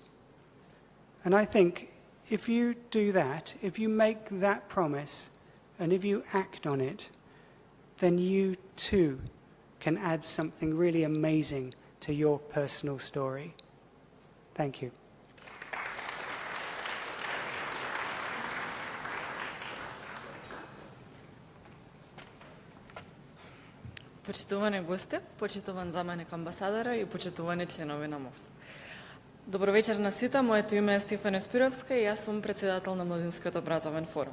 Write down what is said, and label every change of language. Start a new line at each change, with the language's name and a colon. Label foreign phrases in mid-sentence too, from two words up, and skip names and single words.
English: And I think if you do that, if you make that promise and if you act on it, then you too can add something really amazing to your personal story. Thank you.
Macedonian: Почитувани гости, почитуван заменик амбасадора и почитувани членови на МОВ. Добро вечер на сите, моето име е Стефана Спировска и јас сум председател на Младинскиот образовен форум.